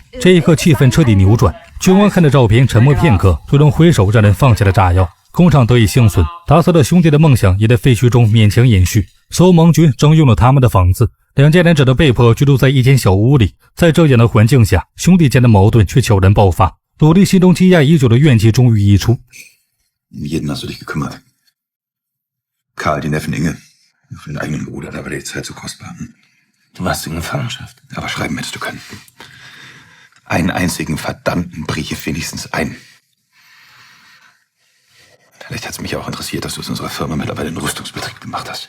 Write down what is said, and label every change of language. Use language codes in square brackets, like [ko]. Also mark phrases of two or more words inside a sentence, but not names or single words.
[zh] 这一刻气氛彻底扭转，军官看着照片沉默片刻，最终挥手让人放下了炸药，工厂得以幸存。达斯的兄弟的梦想也在废墟中勉强延续，所有盟军征用了他们的房子，两家人只得被迫居住在一间小屋里。在这样的环境下，兄弟间的矛盾却悄然爆发，鲁迪心中积压已久的怨气终于溢出。 [de] Um jeden hast du dich gekümmert. Karl, die Neffen Inge. Für den eigenen Bruder, da war die Zeit so kostbar. Du warst in Gefangenschaft. Aber schreiben hättest du können. Einen einzigen verdammten Brief, wenigstens einen. Vielleicht hat es mich auch interessiert, dass du es unserer Firma mittlerweile einen Rüstungsbetrieb gemacht hast.